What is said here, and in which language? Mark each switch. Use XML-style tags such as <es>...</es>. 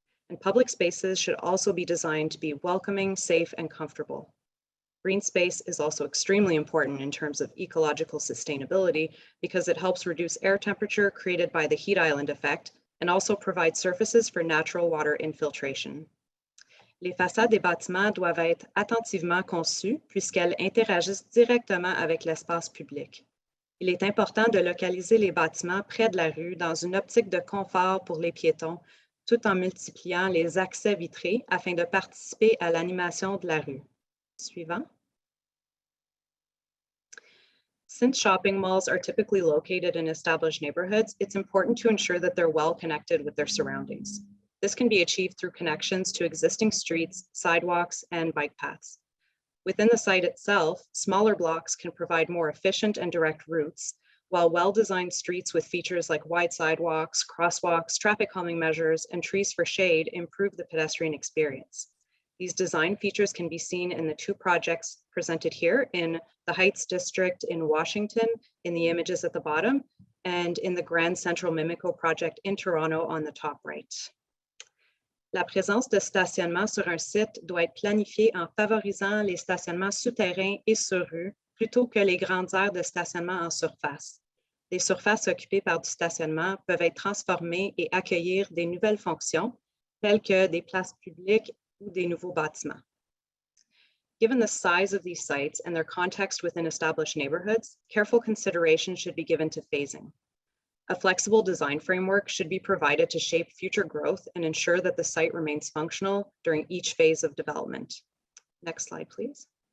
<en>And public spaces should also be designed to be welcoming, safe, and comfortable. Green space is also extremely important in terms of ecological sustainability because it helps reduce air temperature created by the heat island effect and also provides surfaces for natural water infiltration.</en> <fr>Les façades des bâtiments doivent être attentivement conçues puisqu'elles interagissent directement avec l'espace public. Il est important de localiser les bâtiments près de la rue dans une optique de confort pour les piétons, tout en multipliant les accès vitrés afin de participer à l'animation de la rue. Suivant.</fr> <en>Since shopping malls are typically located in established neighborhoods, it's important to ensure that they're well connected with their surroundings. This can be achieved through connections to existing streets, sidewalks, and bike paths. Within the site itself, smaller blocks can provide more efficient and direct routes, while well-designed streets with features like wide sidewalks, crosswalks, traffic calming measures, and trees for shade improve the pedestrian experience. These design features can be seen in the 2 projects presented here in the Heights District in Washington, in the images at the bottom, and in the Grand Central Mimico project in Toronto on the top right.</en> <fr>La présence de stationnement sur un site doit être planifiée en favorisant les stationnements souterrains et sur rue, plutôt que les grandes aires de stationnement en surface. des surfaces occupées par du stationnement peuvent être transformées et accueillir des nouvelles fonctions, telles que des places publiques ou des nouveaux bâtiments.</fr> <en>Given the size of these sites and their context within established neighborhoods, careful consideration should be given to phasing. A flexible design framework should be provided to shape future growth and ensure that the site remains functional during each phase of development. Next slide, please.</en>